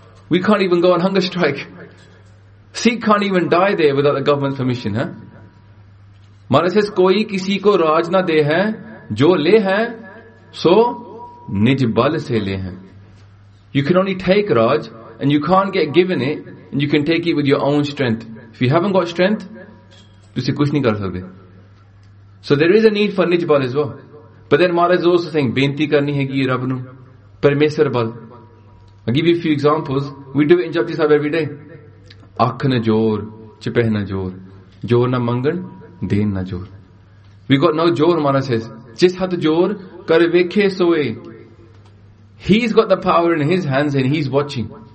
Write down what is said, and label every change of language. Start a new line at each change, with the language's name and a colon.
English: We can't even go on hunger strike. Sikh can't even die there without the government's permission, huh? Maharaj says,
Punjabi: ਕੋਈ ਕਿਸੀ ਕੋ ਰਾਜ ਨਾ ਦੇ ਹੈ, ਜੋ ਲੇ ਹੈ, ਸੋ ਨਿਜ ਬਲ ਸੇ ਲੇ ਹੈ।
English: You can only take raj, and you can't get given it, and you can take it with your own strength. If you haven't got strength,
Punjabi: ਤੁਸੀ ਕੁਛ ਨਹੀ ਕਰ ਸਕਤੇ।
English: So there is a need for nij bal as well. But then Maharaj is also saying,
Punjabi: ਬੇਨਤੀ ਕਰਨੀ ਹੈ ਕਿ ਰੱਬ ਨੂ, ਪਰਮੇਸ਼ਵਰ ਬਲ।
English: I'll give you a few examples. We do it in Japji Sahib every day.
Punjabi: Akh na jor, chipeh na jor, jor na mangan, Deen na jor.
English: We got no jor, Maharaj says.
Punjabi: ਜਿਸ ਹੱਥ ਜੋਰ, ਕਰ ਵੇਖੇ ਸੋਏ।
English: He's got the power in his hands and he's watching.